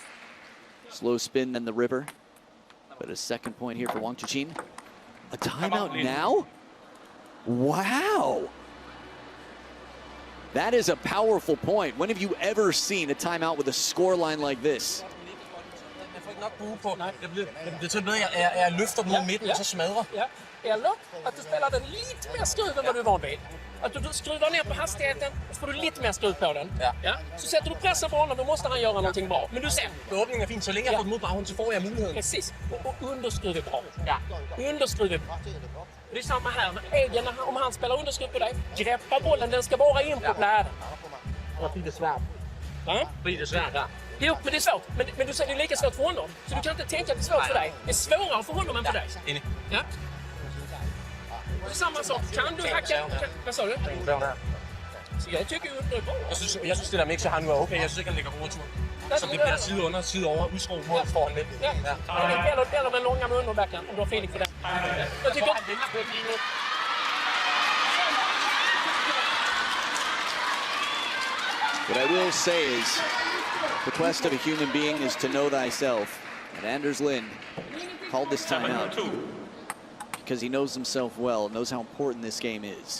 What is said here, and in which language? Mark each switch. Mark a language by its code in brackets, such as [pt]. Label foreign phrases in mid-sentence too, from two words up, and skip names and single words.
[en] Slow spin, then the river. But a second point here for Wang Chuqin. A timeout now? Wow. That is a powerful point. When have you ever seen a timeout with a score line like this? [da] Det er noget, jeg løfter den mod midten, og så smadrer. Ja. [sv] Eller att du spelar den lite mer skruv än vad du är van vid. Att du skruvar ner på hastigheten, så får du lite mer skruv på den. Ja. Så sätter du pressen på honom, då måste han göra någonting bra. Men du ser. [da] Åbningen er fin, så længe jeg får den mod baghånden, så får jeg muligheden. [sv] Precis. Och underskruv är bra. Ja. Underskruv är bra. Det är samma här med Egen, om han spelar underskruv på dig. Greppa bollen, den ska bara in på bläden. [da] Og fordi det er svært. Ja? Fordi det er svært, ja. [sv] Jo, men det är svårt. Men du säger det är lika svårt för honom. Så du kan inte tänka att det är svårt för dig. Det är svårare för honom än för dig. Enig. Ja. Samma sak. Kan du hacka? Vad sa du? Så jag tycker ju det är bra. [da] Jeg synes det der mix, jeg har nu er okay. Jeg synes ikke, han ligger på retur. Så det bliver side under, side over, udskruet mod foran lidt. Ja. [sv] Eller med långa med underbacken, om du har feeling för det. Jag tycker [en] What I will say is, the quest of a human being is to know thyself. And Anders Lind called this time out because he knows himself well, knows how important this game is.